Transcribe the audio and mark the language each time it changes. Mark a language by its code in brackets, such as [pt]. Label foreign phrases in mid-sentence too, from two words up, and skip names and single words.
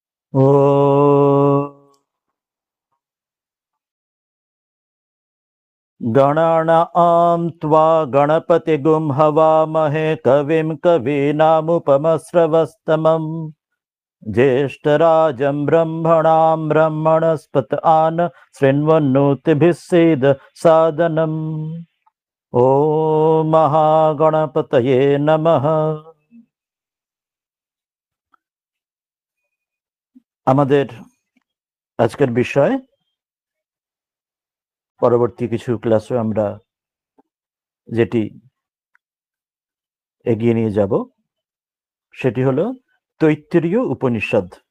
[sa] ॐ गणानां त्वा गणपतिगुं हवामहे कविं कवीनामुपमस्रवस्तमम् ज्येष्ठराजं ब्रह्मणां ब्रह्मणस्पत आन शृण्वन्नोतिभिः सीद सादनम् ॐ महागणपतये नमः। [bn] আমাদের আজকের বিষয় পরবর্তী কিছু ক্লাসে আমরা যেটি এগিয়ে নিয়ে যাব সেটি হলো তৈত্তিরীয় উপনিষদ।